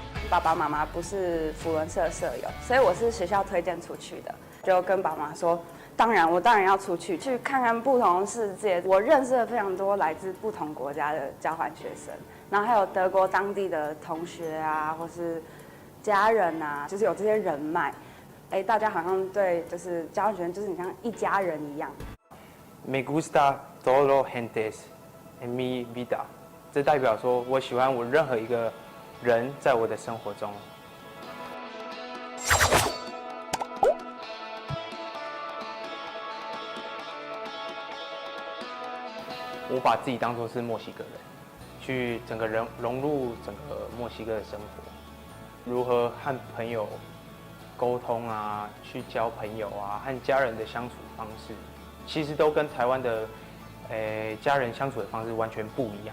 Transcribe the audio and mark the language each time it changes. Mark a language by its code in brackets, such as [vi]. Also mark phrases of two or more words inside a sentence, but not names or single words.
[zh] 爸爸妈妈不是扶轮社舍友，所以我是学校推荐出去的，就跟爸妈说，我当然要出去看看不同世界。我认识了非常多来自不同国家的交换学生，然后还有德国当地的同学啊，或是家人啊，就是有这些人脉。大家好像对就是交换学生就是你像一家人一样。 [es] Me gusta todo gentes en mi vida， [zh] 这代表说我喜欢我任何一个人在我的生活中。我把自己当作是墨西哥人，去整个人融入整个墨西哥的生活，如何和朋友沟通啊，去交朋友啊，和家人的相处方式，其实都跟台湾的家人相处的方式完全不一样。